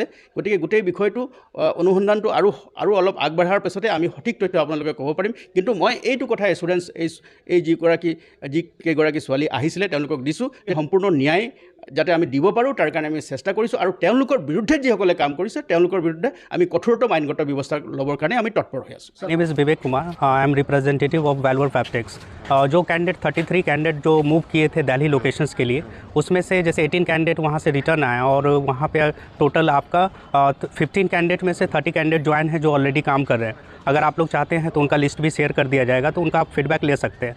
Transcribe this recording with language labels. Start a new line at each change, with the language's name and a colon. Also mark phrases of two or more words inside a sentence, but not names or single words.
Assamese: গতিকে গোটেই বিষয়টো অনুসন্ধানটো আৰু অলপ আগবঢ়াৰ পিছতে আমি সঠিক তথ্য আপোনালোকে ক'ব পাৰিম, কিন্তু মই এইটো কথা এচুৰেঞ্চ যিকেইগৰাকী ছোৱালী আহিছিলে তেওঁলোকক দিছোঁ যে সম্পূৰ্ণ ন্যায় যাতে আমি দিব পাৰোঁ তাৰ কাৰণে আমি চেষ্টা কৰিছোঁ আৰু তেওঁলোকৰ বিৰুদ্ধে যিসকলে কাম কৰিছে তেওঁলোকৰ বিৰুদ্ধে আমি কঠোৰতম আইনগত ব্যৱস্থা ল'বৰ কাৰণে আমি তৎপৰ হৈ আছোঁ।
English: name is
Hindi: विवेक कुमार,
English: I am representative of
Hindi: वैल्वर फैब्रिक्स। जो कैंडिडेट 33 कैंडिडेट जो मूव किए थे दिल्ली लोकेशंस के लिए, उसमें से जैसे 18 कैंडिडेट वहाँ से रिटर्न आए और वहाँ पे टोटल आपका 15 कैंडिडेट में से 30 कैंडिडेट ज्वाइन है जो ऑलरेडी काम कर रहे हैं। अगर आप लोग चाहते हैं तो उनका लिस्ट भी शेयर कर दिया जाएगा, तो उनका आप फीडबैक ले सकते हैं।